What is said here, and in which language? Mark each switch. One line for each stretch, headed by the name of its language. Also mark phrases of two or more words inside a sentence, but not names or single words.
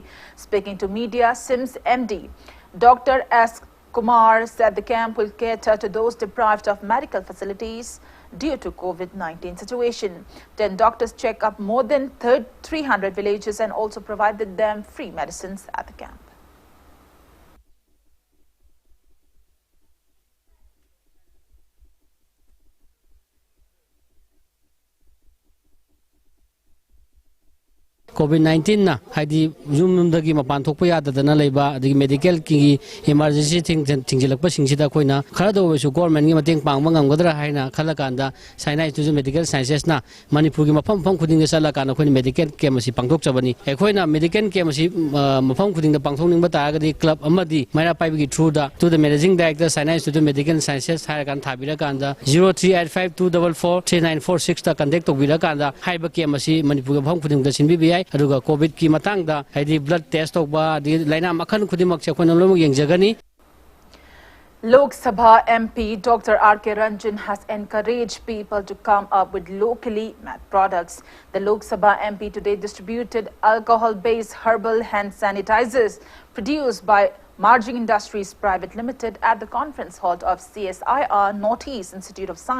English: Speaking to media, SIMS MD Dr. S. Kumar said the camp will cater to those deprived of medical facilities due to COVID-19 situation. 10 doctors check up more than 300 villages and also provided them free medicines at the camp.
Manipuri: COVID-19 na haidi zoom dagi mapan thokpa yadadana leiba adigi medical ki emergency thingjelakpa singsida koina khara do su government gi mateng pangma ngamgadra haina khalakanda Sina Institute of Medical Sciences na Manipur gi mafam khuding sala kana khoi
English: medical camp
Manipuri: asi pangthok chabani ekhoina
English: medical camp
Manipuri: asi mafam khuding da pangthok ning bata agadi club amadi maira pai gi through da
English: to the managing director Sina Institute of Medical Sciences
Manipuri: haira kan thabira kanda 0385243946 ta contact tobira kanda haiba camp asi Manipur gi mafam khuding da sinbi bi aduga COVID ki matang da haidi
English: blood test
Manipuri: tokba di laina makhan khudimak che khona lomo yengjagani.
English: Lok Sabha MP Dr. R.K. Ranjan has encouraged people to come up with locally made products. The Lok Sabha MP today distributed alcohol-based herbal hand sanitizers produced by Marging Industries Private Limited at the conference hall of CSIR Northeast Institute of Science.